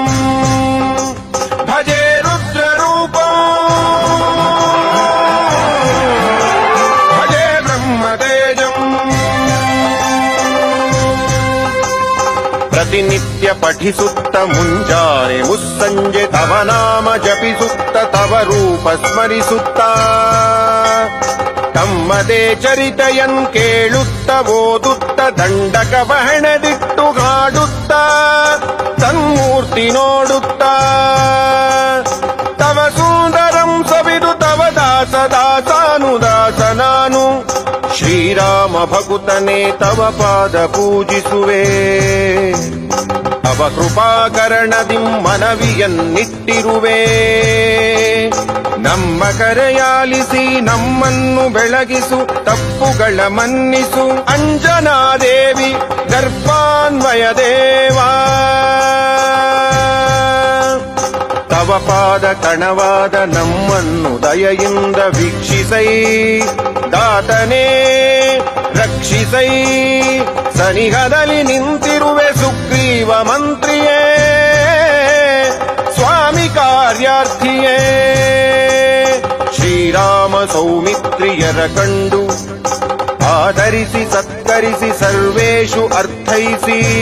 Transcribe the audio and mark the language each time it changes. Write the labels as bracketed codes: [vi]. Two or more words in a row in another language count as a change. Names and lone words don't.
[sa] भजे रुद्ररूपम् भजे ब्रह्मतेजम् [kn] ಪ್ರತಿನಿತ್ಯ ಪಠಿಸುತ್ತ ಮುಂಜಾನೆ ಮುಸ್ಸಂಜೆ ತವ ನಾಮ ಜಪಿಸುತ್ತ ತವ ರೂಪ ಸ್ಮರಿಸುತ್ತ ತಮ್ಮದೇ ಚರಿತೆಯನ್ ಕೇಳುತ್ತ ಓದುತ್ತ ದಂಡಕ ಬಹಣದಿಟ್ಟು ಹಾಡುತ್ತ ತನ್ಮೂರ್ತಿ ನೋಡುತ್ತ ತವ ಸುಂದರಂ ಸವಿದು ತವ ದಾಸ ದಾಸಾನುದಾಸ ನಾನು ಶ್ರೀರಾಮ ಭಕುತನೇ ತವ ಪಾದ ಪೂಜಿಸುವೆ ತವ ಕೃಪಾಕರಣದಿಂ ಮನವಿಯನ್ನಿಟ್ಟಿರುವೆ ನಮ್ಮ ಕರೆಯಾಲಿಸಿ ನಮ್ಮನ್ನು ಬೆಳಗಿಸು ತಪ್ಪುಗಳ ಮನ್ನಿಸು ಅಂಜನಾದೇವಿ ಗರ್ಭಾನ್ವಯ ದೇವಾ ತವ ಪಾದ ಕಣವಾದ ನಮ್ಮನ್ನು ದಯೆಯಿಂದ ವೀಕ್ಷಿಸೈ ದಾತನೇ ರಕ್ಷಿಸೈ ಸನಿಹದಲ್ಲಿ ನಿಂತಿರುವೆ ಸುಗ್ರೀವ ಮಂತ್ರಿಯೇ ಸ್ವಾಮಿ ಕಾರ್ಯಾರ್ಥಿಯೇ ಶ್ರೀರಾಮ ಸೌಮಿತ್ರಿಯರ ಕಂಡು ಆಧರಿಸಿ ಸತ್ಕರಿಸಿ ಸರ್ವೇಷು ಅರ್ಥೈಸಿ